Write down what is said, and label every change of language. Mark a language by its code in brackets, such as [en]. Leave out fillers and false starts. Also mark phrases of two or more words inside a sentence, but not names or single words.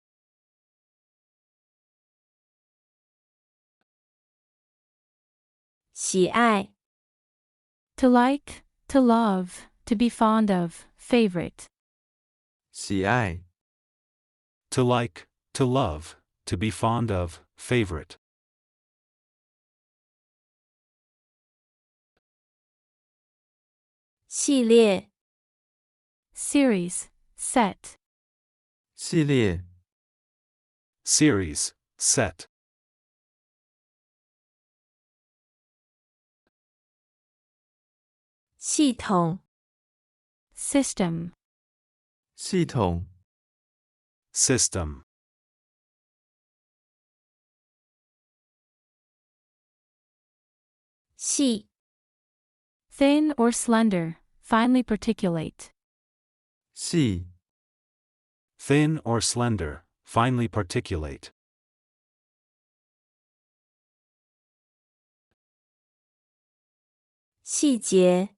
[zh] 喜爱 [en] To like, to love, to be fond of, favorite. [zh] 喜爱 [en] To like, to love, to be fond of, favorite. [zh] 系列 [en] Series, set. [zh] 系列 [en] Series, set. [zh] 系统 [en] System. [zh] 系统 [en] System. [zh] 细 [en] Thin or slender, finely particulate. [zh] 细 [en] Thin or slender, finely particulate. [zh] 细节